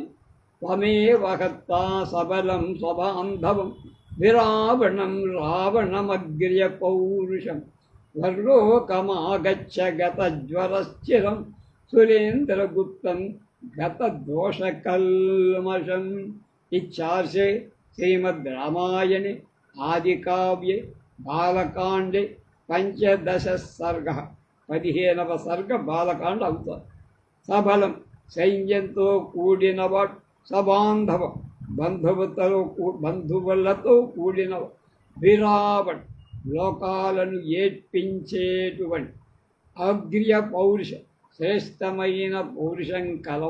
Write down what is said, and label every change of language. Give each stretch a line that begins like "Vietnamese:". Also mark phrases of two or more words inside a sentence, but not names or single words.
Sanskrit: త్వమేవ హత్తా సబలం స్వబాంధవం విరావణం రావణమగ్ర్య పౌరుషం వర్లోకమాగచ్చ గతజ్వరశ్చిరం సురేంద్రగుప్తం గతదోషకల్మషం. इच्छार्षे श्रीमद्रामायणे आदिकाव्ये बालकांडे पंचदश सर्ग 15వ सर्ग
Telugu: బాలకాండ అవుతారు. సబలం సైన్యంతో కూడినవాడు, సబాంధవ బంధువులతో కూడినవ, విరావణ్ లోకాలను ఏడ్పించేటువంటి, అగ్ర్య పౌరుషం శ్రేష్టమైన పౌరుషం కలవ.